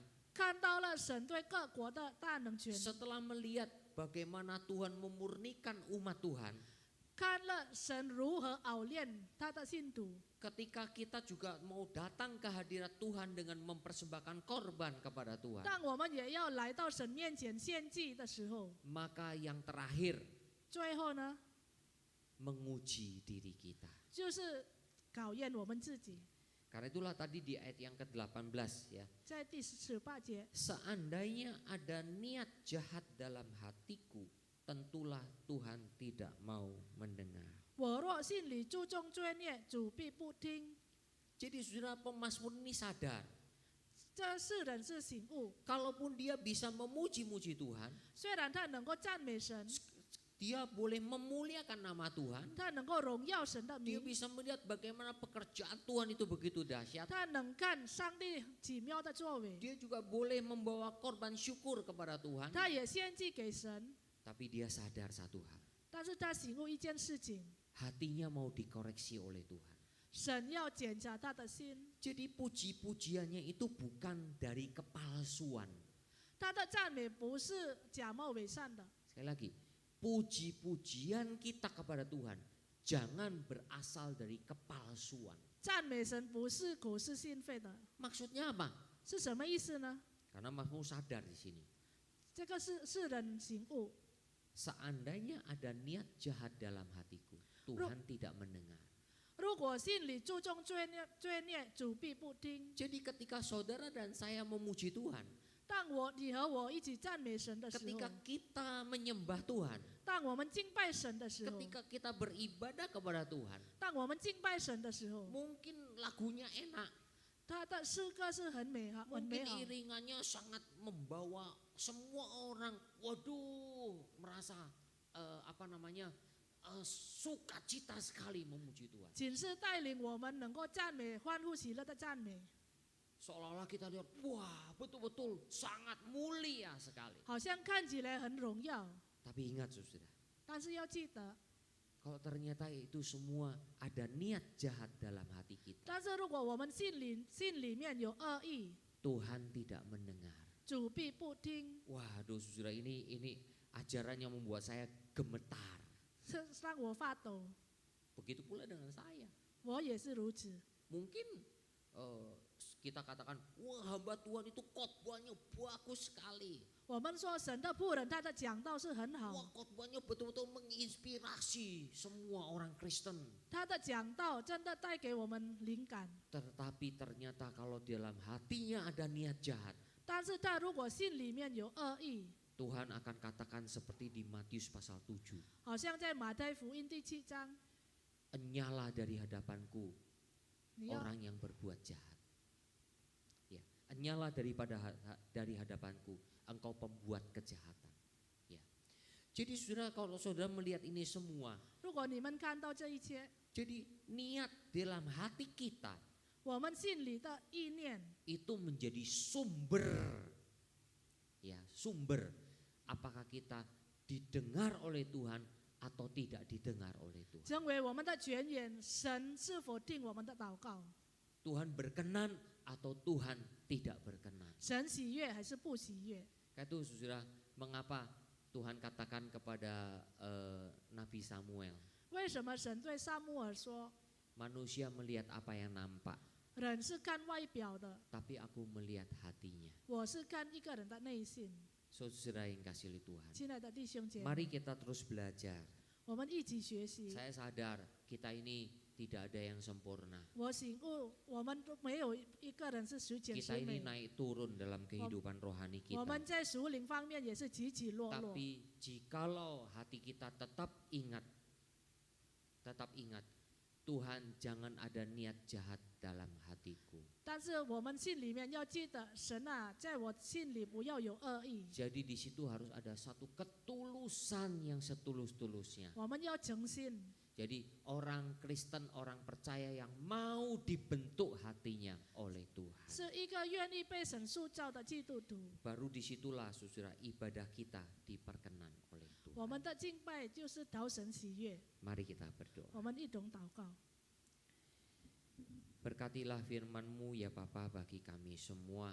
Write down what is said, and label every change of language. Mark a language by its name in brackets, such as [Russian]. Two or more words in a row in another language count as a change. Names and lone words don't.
[Chinese] 看到了神对各国的大能权， [Indonesian] setelah melihat bagaimana Tuhan memurnikan umat Tuhan, [Chinese] 看了神如何熬炼他的信徒。 [Indonesian] ketika kita juga mau datang ke hadirat Tuhan dengan mempersembahkan korban kepada Tuhan, [Chinese] 当我们也要来到神面前献祭的时候， [Indonesian] maka yang terakhir [Chinese] 最后呢， [Indonesian] menguji diri kita. [Chinese] 就是考验我们自己。 [Indonesian] Karena itulah tadi di ayat yang ke-18 ya. [Chinese] 在第18节， [Indonesian] Seandainya ada niat jahat dalam hatiku, tentulah Tuhan tidak mau mendengar. [Chinese] 我若心里注重罪孽，主必不听。 [Indonesian] Jadi saudara, pemazmur ini sadar, [Chinese] 这世人是醒悟， [Indonesian] kalaupun dia bisa memuji-muji Tuhan, [Chinese] 虽然他能够赞美神， [Indonesian] dia boleh memuliakan nama Tuhan, [Chinese] 他能够荣耀神的 [Indonesian] dia [Chinese] 名， [Indonesian] bisa melihat bagaimana pekerjaan Tuhan itu begitu dahsyat, [Chinese] 他能看上帝奇妙的作为， [Indonesian] dia juga boleh membawa korban syukur kepada Tuhan, [Chinese] 他也献祭给神。 [Indonesian] tapi dia sadar satu hal, [Chinese] 但是他醒悟一件事情， [Indonesian] hatinya mau dikoreksi oleh Tuhan. [Chinese] 神要检查他的心， [Indonesian] Jadi puji-pujiannya itu bukan dari kepalsuan. [Chinese] 他的赞美不是假冒伪善的。 [Indonesian] Sekali lagi, puji-pujian kita kepada Tuhan jangan berasal dari kepalsuan. [Chinese] 赞美神不是口是心非的， [Indonesian] Maksudnya apa? [Chinese] 是什么意思呢？ [Indonesian] Karena Mazmur sadar di sini. [Chinese] 这个是世人醒悟。 [Indonesian] Seandainya ada niat jahat dalam hatiku, Tuhan tidak mendengar. [Chinese] 如果心里注重罪孽，主必不听。 [Indonesian] Jadi ketika saudara dan saya memuji Tuhan, [Chinese] 当你和我一起赞美神的时候， [Indonesian] ketika kita menyembah Tuhan, [Chinese] 当我们敬拜神的时候， [Indonesian] ketika kita beribadah kepada Tuhan, [Chinese] 当我们敬拜神的时候， [Indonesian] mungkin lagunya enak, [Chinese] 他的诗歌是很美好，很美 [Indonesian] mungkin [Chinese] 好。 [Indonesian] iringannya sangat membawa semua orang, waduh, merasa sukacita sekali memuji Tuhan. [Chinese] 仅是带领我们能够赞美、欢呼喜乐的赞美， [Indonesian] Seolah-olah kita lihat, wah betul-betul sangat mulia sekali. [Chinese] 好像看起来很荣耀。 [Indonesian] Tapi ingat saudara, [Chinese] 但是要记得， [Indonesian] kalau ternyata itu semua ada niat jahat dalam hati kita, [Chinese] 但是如果我们心里面有恶意， [Indonesian] Tuhan tidak mendengar. [Chinese] 主必不听， [Indonesian] Waduh saudara, ini ajaran yang membuat saya gemetar. [Chinese] 是让我发抖。 [Indonesian] Begitu pula dengan saya. [Chinese] 我也是如此。 [Indonesian] Mungkin kita katakan, wah hamba Tuhan itu khotbahnya bagus sekali. [Chinese] 我们说神的仆人，他的讲道是很 [Indonesian] Wah [Chinese] 好， [Indonesian] khotbahnya betul-betul menginspirasi semua orang Kristen. [Chinese] 他的讲道真的带给我们灵感。 [Indonesian] Tetapi ternyata kalau dalam hatinya ada niat jahat, [Chinese] 但是他如果心里面有恶意， [Indonesian] Tuhan akan katakan seperti di Matius pasal 7. [Chinese] 好像在马太福音第7章， [Indonesian] Enyalah dari hadapanku [Chinese] 你要 [Indonesian] orang yang berbuat jahat. Ya, enyalah dari hadapanku engkau pembuat kejahatan. Ya. Jadi saudara, kalau saudara melihat ini semua, [Chinese] 如果你们看到这一切， [Indonesian] jadi niat dalam hati kita [Chinese] 我们心里的意念 [Indonesian] itu menjadi sumber, ya sumber apakah kita didengar oleh Tuhan atau tidak didengar oleh Tuhan. [Chinese] 成为我们的泉源。神是否听我们的祷告？ [Indonesian] Tuhan berkenan atau Tuhan tidak berkenan. [Chinese] 神喜悦还是不喜悦？ [Indonesian] Itu saudara, mengapa Tuhan katakan kepada Nabi Samuel, [Chinese] 为什么神对撒母耳说， [Indonesian] manusia melihat apa yang nampak, [Chinese] 人是看外表的， [Indonesian] tapi aku melihat hatinya. [Chinese] 我是看一个人的内心？ [Indonesian] Saudara yang kasih oleh Tuhan, [Chinese] 亲爱的弟兄姐妹， [Indonesian] mari kita terus belajar. [Chinese] 我们一起学习。 [Indonesian] Saya sadar kita ini tidak ada yang sempurna. [Chinese] 我醒悟，我们都没有一个人是十全 [Indonesian] Kita [Chinese] 十 [Indonesian] ini [Chinese] 美， [Indonesian] naik turun dalam kehidupan rohani [Chinese] 我 [Indonesian] kita. [Chinese] 们在属灵方面也是起起落落。 [Indonesian] Tapi jikalau hati kita tetap ingat, Tuhan jangan ada niat jahat dalam hatiku. [Chinese] 但是我们心里面要记得，神啊，在我心里不要有恶意， [Indonesian] Jadi di situ harus ada satu ketulusan yang setulus-tulusnya. [Chinese] 我们要诚心。 [Indonesian] Jadi orang Kristen, orang percaya yang mau dibentuk hatinya oleh Tuhan. [Chinese] 是一个愿意被神塑造的基督徒。 [Indonesian] Baru disitulah saudara ibadah kita diperkenan oleh [Chinese] 我 [Indonesian] Tuhan. [Chinese] 们的敬拜就是讨神喜悦。 [Indonesian] Mari kita berdoa. [Chinese] 我们一同祷告。 [Indonesian] Berkatilah firman-Mu ya Bapa bagi kami semua.